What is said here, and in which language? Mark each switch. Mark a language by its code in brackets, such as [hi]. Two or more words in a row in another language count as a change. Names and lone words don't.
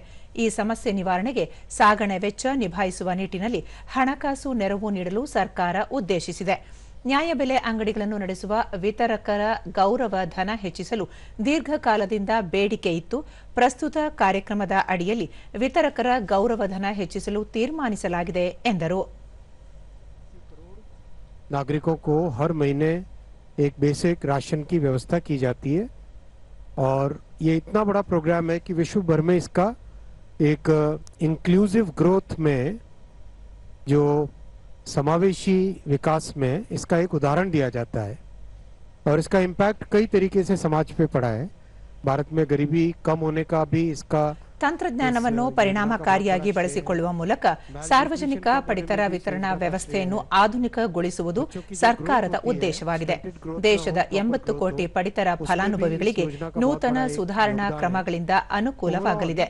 [kn] ಈ ಸಮಸ್ಯೆ ನಿವಾರಣೆಗೆ ಸಾಗಣೆ ವೆಚ್ಚ ನಿಭಾಯಿಸುವ ನಿಟ್ಟಿನಲ್ಲಿ ಹಣಕಾಸು ನೆರವು ನೀಡಲು ಸರ್ಕಾರ ಉದ್ದೇಶಿಸಿದೆ. ನ್ಯಾಯಬೆಲೆ ಅಂಗಡಿಗಳನ್ನು ನಡೆಸುವ ವಿತರಕರ ಗೌರವ ಧನ ಹೆಚ್ಚಿಸಲು ದೀರ್ಘಕಾಲದಿಂದ ಬೇಡಿಕೆ ಇತ್ತು. ಪ್ರಸ್ತುತ ಕಾರ್ಯಕ್ರಮದ ಅಡಿಯಲ್ಲಿ ವಿತರಕರ ಗೌರವ ಧನ ಹೆಚ್ಚಿಸಲು ತೀರ್ಮಾನಿಸಲಾಗಿದೆ ಎಂದರು. [hi] नागरिकों को हर महीने एक बेसिक राशन की व्यवस्था की जाती है और ये इतना बड़ा प्रोग्राम है कि विश्व भर में इसका एक [en] inclusive growth [hi] में, जो समावेशी विकास में इसका एक उदाहरण दिया जाता है और इसका इम्पैक्ट कई तरीके से समाज पे पड़ा है। भारत में गरीबी कम होने का भी इसका [kn] ತಂತ್ರಜ್ಞಾನವನ್ನು ಪರಿಣಾಮಕಾರಿಯಾಗಿ ಬಳಸಿಕೊಳ್ಳುವ ಮೂಲಕ ಸಾರ್ವಜನಿಕ ಪಡಿತರ ವಿತರಣಾ ವ್ಯವಸ್ಥೆಯನ್ನು ಆಧುನಿಕಗೊಳಿಸುವುದು ಸರ್ಕಾರದ ಉದ್ದೇಶವಾಗಿದೆ. ದೇಶದ 80 ಕೋಟಿ ಪಡಿತರ ಫಲಾನುಭವಿಗಳಿಗೆ ನೂತನ ಸುಧಾರಣಾ ಕ್ರಮಗಳಿಂದ ಅನುಕೂಲವಾಗಲಿದೆ.